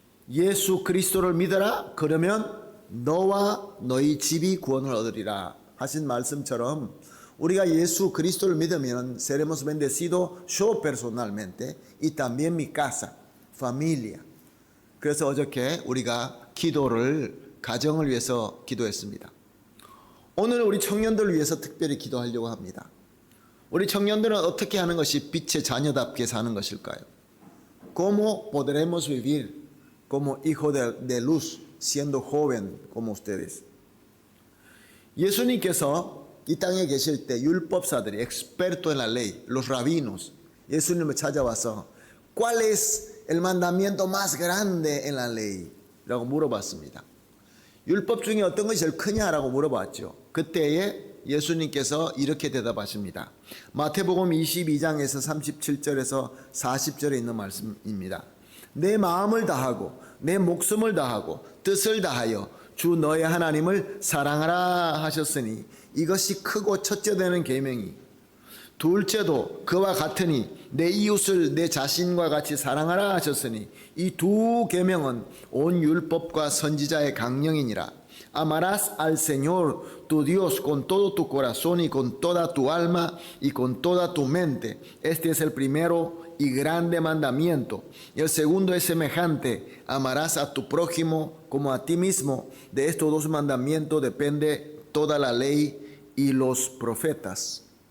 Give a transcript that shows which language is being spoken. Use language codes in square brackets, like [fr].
[ko] 예수 그리스도를 믿어라. 그러면 너와 너희 집이 구원을 얻으리라 하신 말씀처럼 우리가 예수 그리스도를 믿으면 [es] seremos bendecidos yo personalmente y también mi casa, familia. [ko] 그래서 어저께 우리가 기도를 가정을 위해서 기도했습니다. 오늘 우리 청년들을 위해서 특별히 기도하려고 합니다. 우리 청년들은 어떻게 하는 것이 빛의 자녀답게 사는 것일까요? [es] ¿Cómo podremos vivir como hijos de luz siendo joven como ustedes? [ko] 예수님께서 이 땅에 계실 때 율법사들이 [es] experto en la ley, los rabinos, [ko] 예수님을 찾아와서 [es] ¿Cuál es el mandamiento más grande en la ley? [ko] 라고 물어봤습니다. 율법 중에 어떤 것이 제일 크냐라고 물어봤죠. 그때에 예수님께서 이렇게 대답하십니다. 마태복음 22장에서 37절에서 40절에 있는 말씀입니다. 내 마음을 다하고 내 목숨을 다하고 뜻을 다하여 주 너의 하나님을 사랑하라 하셨으니 이것이 크고 첫째 되는 계명이 둘째도 그와 같으니 내 이웃을 내 자신과 같이 사랑하라 하셨으니 이 두 계명은 온 율법과 선지자의 강령이니라. [es] Amarás al Señor tu Dios con todo tu corazón y con toda tu alma y con toda tu mente. Este es el primero y grande mandamiento. Y el segundo es semejante. Amarás a tu prójimo como a ti mismo. De estos dos mandamientos depende toda la ley y los profetas.